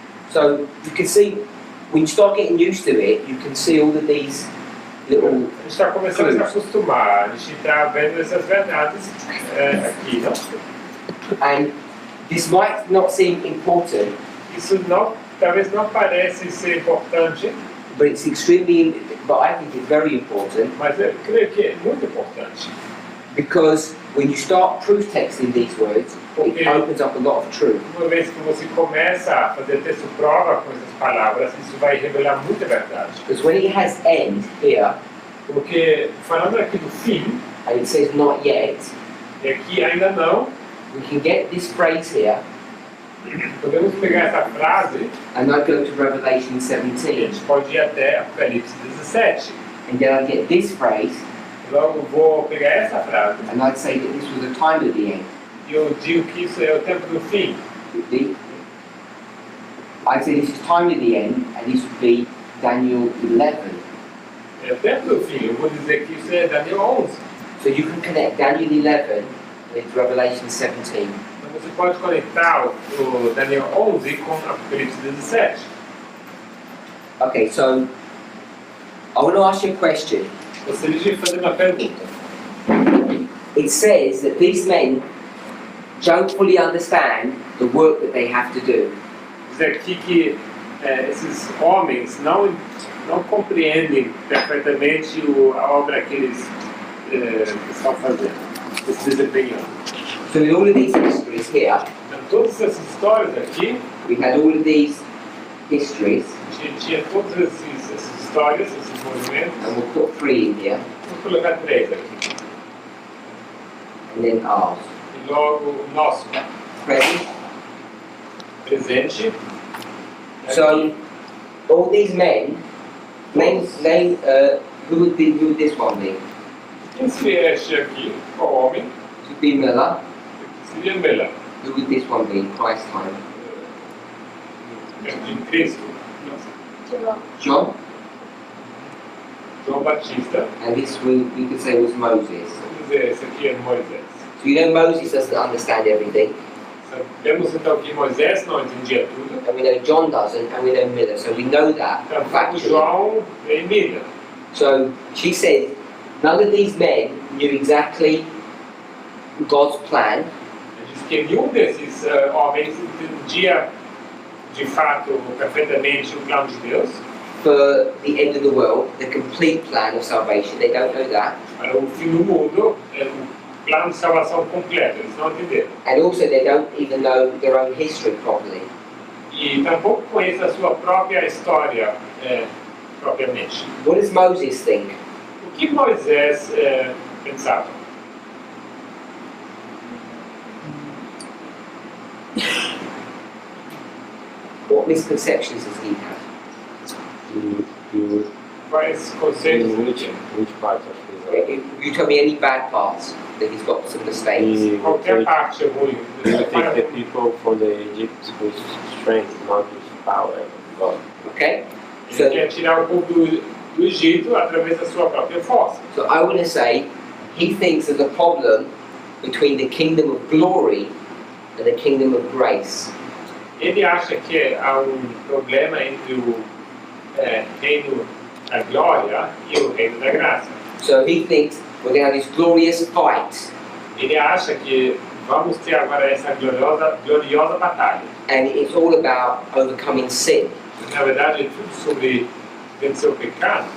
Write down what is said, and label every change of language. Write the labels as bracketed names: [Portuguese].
[English] So you can see when you start getting used to it, you can see all of these little [Portuguese] A gente está começando a se acostumar, a gente está vendo essas verdades aqui, não? [English] and this might not seem important, [Portuguese] Isso não, talvez não pareça ser importante, [English] but it's extremely but I think it's very important [Portuguese] mas eu creio que é muito importante. [English] because when you start proof texting these words, it Okay. opens up a lot of truth. [Portuguese] Uma vez que você começa a fazer texto prova com essas palavras, isso vai revelar muita verdade. [English] Because when it has end here [Portuguese] Porque falando aqui do fim, [English] and it says not yet, [Portuguese] e aqui ainda não, [English] we can get this phrase here [Portuguese] podemos pegar essa frase [English] and I go to Revelation [Portuguese] e a 17 gente pode ir até Apocalipse 17. [English] and then I get this phrase [Portuguese] Logo vou pegar essa frase [English] and I'd say that this was the time of the end. [Portuguese] e eu digo que isso é o tempo do fim. [English] I'd say this is time of the end, and this would be Daniel 11. [Portuguese] É o tempo do fim. Eu vou dizer que isso é Daniel 11. [English] So you can connect Daniel 11 with Revelation 17. [Portuguese] Então você pode conectar o Daniel 11 com Apocalipse 17. [English] Okay, so I want to ask you a question. [Portuguese] Você devia fazer uma pergunta. [English] It says that these men don't fully understand the work that they have to do. [Portuguese] Diz aqui que esses homens não compreendem perfeitamente a obra que eles estão fazendo, estão desempenhando. [English] So in all of these histories here, [Portuguese] Então, todas essas histórias aqui, [English] we had all of these histories, [Portuguese] tinha todas essas histórias, esses movimentos. [English] and we'll put 3 in here, [Portuguese] Vou colocar 3 aqui. [English] and then ours. [Portuguese] E logo o nosso [English] Present. [Portuguese] presente. [English] So all these men, name who would this one be? [Portuguese] Quem se veste aqui, qual homem? [English] It would be Miller. [Portuguese] Seria Mela, [English] Who would this one be in Christ's time? [Portuguese] em Cristo. [English] John. [Portuguese] João Batista. [English] And this we could say was Moses. [Portuguese] Vamos dizer, esse aqui é Moisés. [English] So you know Moses doesn't understand everything, [Portuguese] Sabemos então que Moisés não entendia tudo. [English] and we know John doesn't, and we know Miller. So we know that [Portuguese] Então, [English] factually. [Portuguese] João e Mila. [English] So she said, none of these men knew exactly God's plan, [Portuguese] Diz que nenhum desses homens entendia de fato perfeitamente o plano de Deus [English] for the end of the world, the complete plan of salvation. They don't know that. [Portuguese] para o fim do mundo, o plano de salvação completo. Eles não entenderam. [English] And also they don't even know their own history properly. [Portuguese] E tampouco conhecem a sua própria história propriamente. [English] What does Moses think? [Portuguese] O que Moisés pensava? [English] What misconceptions does he have? [Portuguese] Quais conceitos ele tinha? [English] Which part of his You tell me any bad parts that he's got some mistakes. [Portuguese] Qualquer parte é ruim. [English] You take the people from the Egypt with strength, not with power of God. Okay? [Portuguese] Ele quer tirar o povo do Egito através da sua própria força. [English] So I want to say he thinks there's a problem between the kingdom of glory and the kingdom of grace. [Portuguese] Ele acha que há problema entre o reino da glória e o reino da graça. [English] So he thinks we're going to have this glorious fight, [Portuguese] Ele acha que vamos ter agora essa gloriosa batalha. [English] and it's all about overcoming sin. [Portuguese] Na verdade, é tudo sobre vencer o pecado.